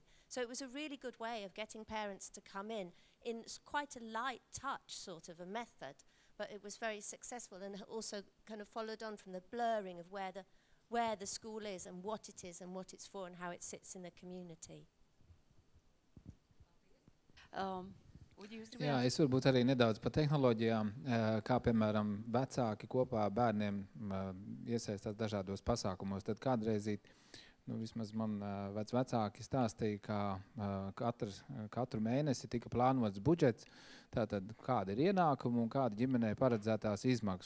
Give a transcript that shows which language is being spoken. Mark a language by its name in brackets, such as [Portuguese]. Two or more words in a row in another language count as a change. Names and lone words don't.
[English] So it was a really good way of getting parents to come in quite a light touch sort of a method, but it was very successful, and also kind of followed on from the blurring of where the school is and what it is and what it's for and how it sits in the community. [Latvian] Jā, es varbūt arī nedaudz par tehnoloģijām, kā piemēram vecāki kopā bērniem iesaistās dažādos pasākumos. Tad kādreizīt, vismaz man vecāki stāstīja, kā katru mēnesi tika plānots budžets, tātad kāda ir ienākuma un kāda ģimenei paredzētās izmaksas.